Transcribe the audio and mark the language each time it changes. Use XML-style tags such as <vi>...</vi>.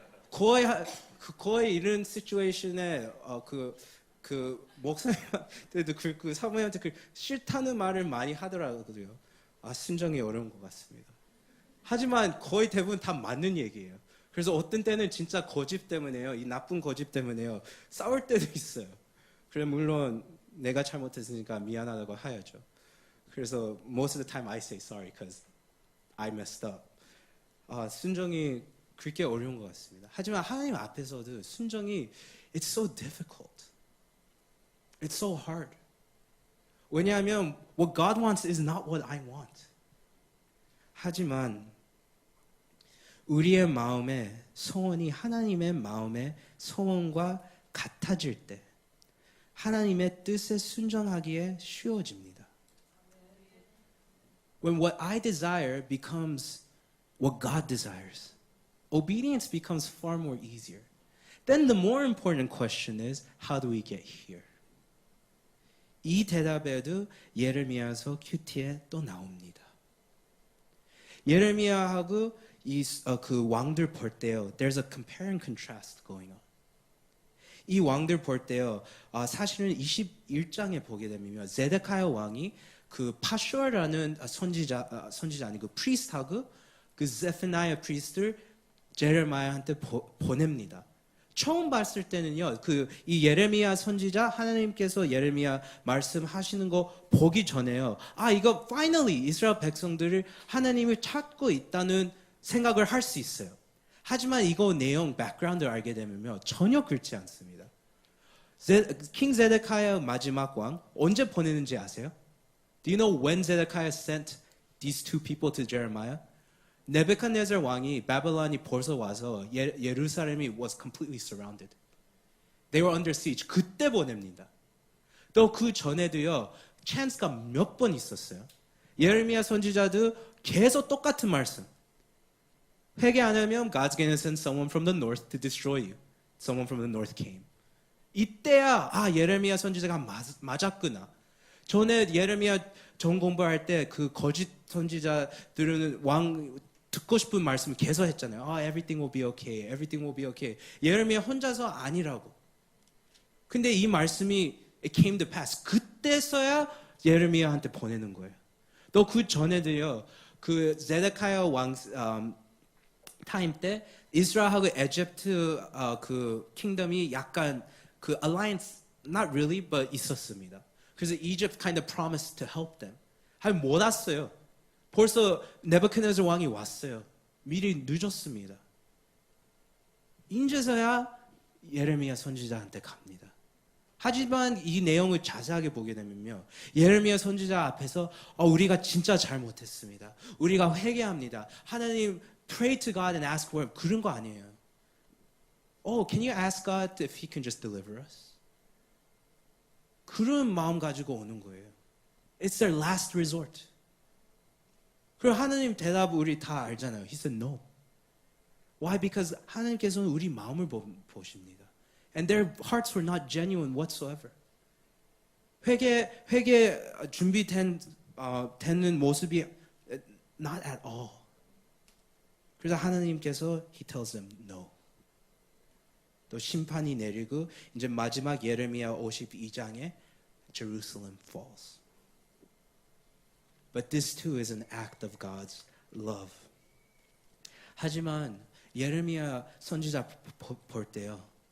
<ko>거의 이런 시츄에이션에 그 목사님한테도 그 사모님한테 그 싫다는 말을 많이 하더라고요. 순종이 어려운 것 같습니다. 하지만 거의 대부분 다 맞는 얘기예요. 그래서 어떤 때는 진짜 고집 때문에요. 이 나쁜 고집 때문에요. 싸울 때도 있어요. 그래 물론 내가 잘못했으니까 미안하다고 하야죠. 그래서</ko> <en>most of the time I say sorry because I messed up.</en> <ko>순종이 그렇게 어려운 것 같습니다. 하지만 하나님 앞에서도 순종이</ko> <en>it's so difficult. It's so hard.</en> <ko>왜냐하면</ko> <en>what God wants is not what I want.</en> <ko>하지만 우리의 마음의 소원이 하나님의 마음의 소원과 같아질 때 하나님의 뜻에 순종하기에 쉬워집니다.</ko> <en>When what I desire becomes what God desires, obedience becomes far more easier. Then the more important question is, how do we get here?</en> <ko>이 대답에도 예레미야서 큐티에 또 나옵니다. 예레미야하고 그 왕들 볼 때요,</ko> <en>there's a compare and contrast going on.</en> <ko>이 왕들 볼 때요, 사실은 21장에 보게 되면 제데키야 왕이 그 파슈아라는 선지자 아니고 프리스트하고 그 제페나야 프리스트를 제레미야한테 보냅니다. 처음 봤을 때는요, 이 예레미야 선지자 하나님께서 예레미야 말씀하시는 거 보기 전에요. 이거</ko> <en>finally</en> <ko>이스라엘 백성들을 하나님을 찾고 있다는 생각을 할 수 있어요. 하지만 이거 내용 백그라운드를 알게 되면요, 전혀 그렇지 않습니다. 킹 제데키야 마지막 왕 언제 보내는지 아세요?</ko> <en>Do you know when Zedekiah sent these two people to Jeremiah?</en> <ko>네부갓네살 왕이 바벨론이 벌써 와서 예루살렘이</ko> <en>was completely surrounded. They were under siege.</en> <ko>그때 보냅니다. 또 그 전에도요. 찬스가 몇 번 있었어요. 예레미야 선지자도 계속 똑같은 말씀. 회개 안 하면</ko> <en>God's gonna send someone from the north to destroy you. Someone from the north came.</en> <ko>이때야 예레미야 선지자가 맞았구나. 전에 예레미야 전 공부할 때 그 거짓 선지자들은 왕 듣고 싶은 말씀을 계속 했잖아요.</ko> <en>Everything will be okay. Everything will be okay.</en> <ko>예레미야 혼자서 아니라고. 근데 이 말씀이</ko> <en>it came to pass.</en> <ko>그때서야 예레미야한테 보내는 거예요. 또 그 전에도요. 그 제데키야 왕 타임 때 이스라엘하고 이집트 그 킹덤이 약간 그</ko> <en>alliance not really but</en> <ko>있었습니다. 그래서</ko> <en>Egypt kind of promised to help them.</en> <ko>못 왔어요. 벌써 네부갓네살 왕이 왔어요. 미리 늦었습니다. 인제서야 예레미야 선지자한테 갑니다. 하지만 이 내용을 자세하게 보게 되면요. 예레미야 선지자 앞에서 우리가 진짜 잘못했습니다. 우리가 회개합니다.</ko> <en>하나님 pray to God and ask for him.</en> <ko>그런 거 아니에요.</ko> <en>Can you ask God if he can just deliver us?</en> <ko>그런 마음 가지고 오는 거예요.</ko> <en>It's their last resort.</en> <ko>그리고 하나님 대답 우리 다 알잖아요.</ko> <en>He said no. Why? Because</en> <ko>하나님께서는 우리 마음을 보십니다.</ko> <en>And their hearts were not genuine whatsoever.</en> <ko>회개 준비된 되는 모습이</ko> <en>not at all.</en> <ko>그래서 하나님께서</ko> <en>He tells them no.</en> <ko>또 심판이 내리고 이제 마지막 예레미야 52장에</ko> <en>Jerusalem falls. But this too is an act of God's love.</en> <ko>하지만 예레미야 선지자 볼 때요.</ko>